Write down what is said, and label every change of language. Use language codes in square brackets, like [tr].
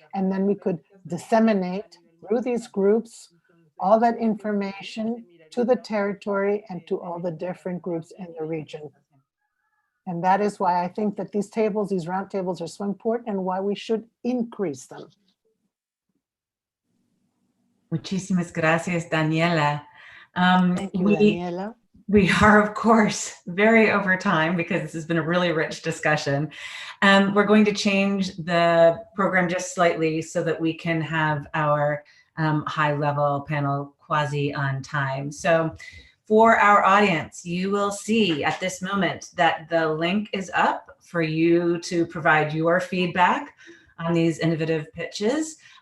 [en] And then we could disseminate through these groups all that information to the territory and to all the different groups in the region. And that is why I think that these tables, these round tables, are so important and why we should increase them. [es] Muchísimas gracias, Daniela. [en] Thank you, Daniela. We are, of course, very over time because this has been a really rich discussion. We're going to change the program just slightly so that we can have our high-level panel quasi on time. So for our audience, you will see at this moment that the link is up for you to provide your feedback on these innovative pitches.